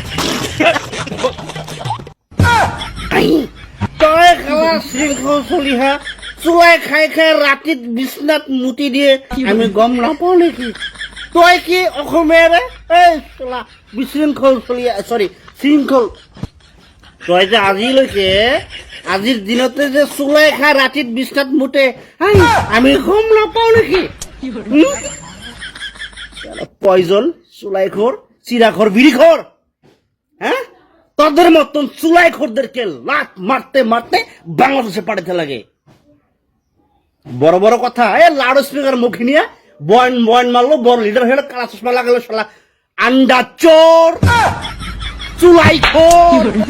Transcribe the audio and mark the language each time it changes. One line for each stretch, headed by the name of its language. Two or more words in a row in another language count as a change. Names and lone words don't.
Assamese: তই খালা শৃংখল চলিহা চুলাই খাই খাই ৰাতিত বিছনাত মুতি দিয়ে আমি গম নাপাওঁ নেকি তই কি অসমীয়াৰে এই চলা বিশৃংখল চলি চৰি শৃংখল তই যে আজিলৈকে আজিৰ দিনতে যে চুলাই খাই ৰাতিত বিছনাত মুতে আমি গম নাপাওঁ নেকি
Bangla: পয়জন চুলাইখোর চিরাখোর বিড়িখোর হ্যাঁ তোদের মতন চুলাইখোরদেরকে লাত মারতে মারতে বাংলাদেশে পাঠাতে লাগে বড় বড় কথা
English: loud speaker
Bangla: মুখে নিয়ে বয়ন বয়ন মারলো বড় লিডার হয়ে কালা চশমা লাগালো শালা আন্ডা চোর চুলাইখোর